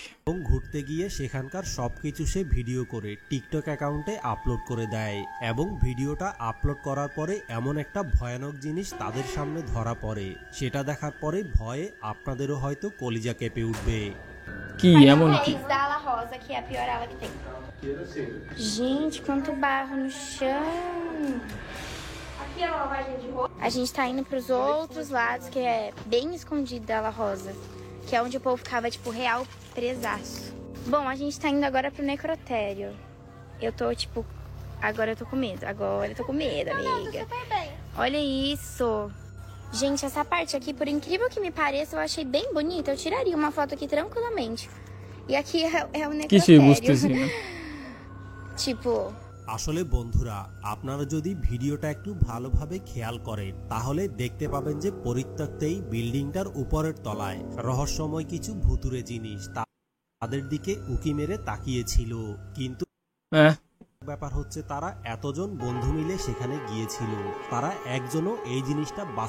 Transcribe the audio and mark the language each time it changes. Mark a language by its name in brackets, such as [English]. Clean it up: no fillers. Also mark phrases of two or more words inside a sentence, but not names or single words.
[Bangla] ঘুরতে গিয়ে সেখানকার সবকিছু সে ভিডিও করে টিকটক অ্যাকাউন্টে আপলোড করে দেয়, এবং ভিডিওটা আপলোড করার পরে এমন একটা ভয়ানক জিনিস তাদের সামনে ধরা পড়ে, সেটা দেখার পরে ভয়ে আপনাদেরও হয়তো কলিজা কেঁপে উঠবে। কি এমন কি? [Portuguese] Da Ala Rosa, que é a pior ala que tem. Gente, quanto barro no chão. Aqui é a lavagem de roupa. A gente tá indo pros outros lados, que é bem escondido da Ala Rosa, que é onde o povo ficava, tipo, real presaço. Bom, a gente tá indo agora pro necrotério. Eu tô, tipo, agora eu tô com medo. Agora eu tô com medo, amiga. Olha isso. Gente, essa parte aqui, por incrível que me pareça, eu achei bem bonita. Eu tiraria uma foto aqui tranquilamente. E aqui é o necrotério. Tipo... [Bangla] আসলে বন্ধুরা, আপনারা যদি ভিডিওটা একটু ভালোভাবে খেয়াল করেন তাহলে দেখতে পাবেন যে পরিত্যক্ত এই বিল্ডিংটার উপরের তলায় রহস্যময় কিছু ভুতুরে জিনিস তাদের দিকে উকি মেরে তাকিয়েছিল। কিন্তু ব্যাপার হচ্ছে, তারা এতজন বন্ধু মিলে সেখানে গিয়েছিল, তারা একজনও এই জিনিসটা